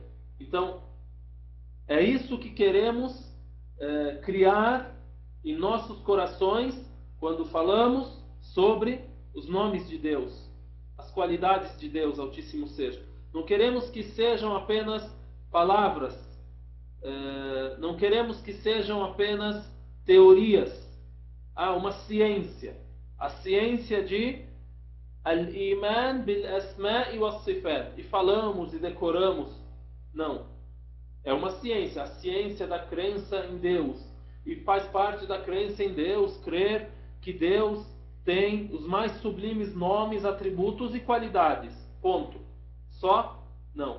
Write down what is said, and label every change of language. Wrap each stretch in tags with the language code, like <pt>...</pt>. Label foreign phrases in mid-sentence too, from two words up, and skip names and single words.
<pt>Então é isso que queremos criar em nossos corações quando falamos sobre os nomes de Deus, as qualidades de Deus, Altíssimo seja. Não queremos que sejam apenas palavras, não queremos que sejam apenas teorias. Uma ciência, a ciência de</pt> <ar>الإيمان بالأسماء والصفات,</ar> <pt>e falamos e decoramos. Não. É uma ciência, a ciência da crença em Deus. E faz parte da crença em Deus crer que Deus tem os mais sublimes nomes, atributos e qualidades. Ponto. Só? Não.</pt>